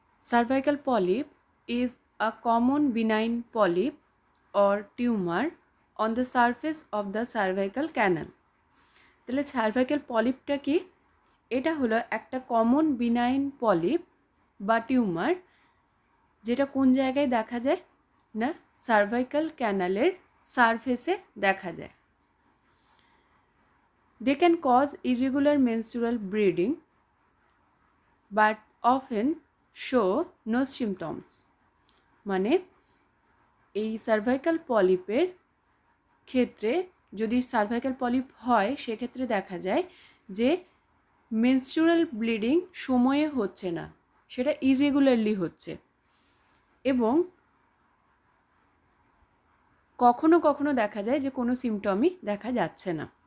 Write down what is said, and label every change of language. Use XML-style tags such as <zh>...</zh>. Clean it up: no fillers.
<en>Cervical polyp is a common benign polyp or tumor on the surface of the cervical canal.</en> <bn>তাহলে cervical পলিপটা কি? এটা হলো একটা common benign polyp বা tumour, যেটা কোন জায়গায় দেখা যায় না, সার্ভাইকাল ক্যানালের সারফেসে দেখা যায়।</bn> <en>They can cause irregular menstrual bleeding but often show no symptoms.</en> <bn>মানে এই সার্ভাইকাল পলিপের ক্ষেত্রে যদি সার্ভাইকাল পলিপ হয় সেক্ষেত্রে দেখা যায় যে মেনস্ট্রুয়াল ব্লিডিং সময়ে হচ্ছে না, সেটা ইররেগুলারলি হচ্ছে এবং কখনো কখনো দেখা যায় যে কোনো সিমটমই দেখা যাচ্ছে না।</bn>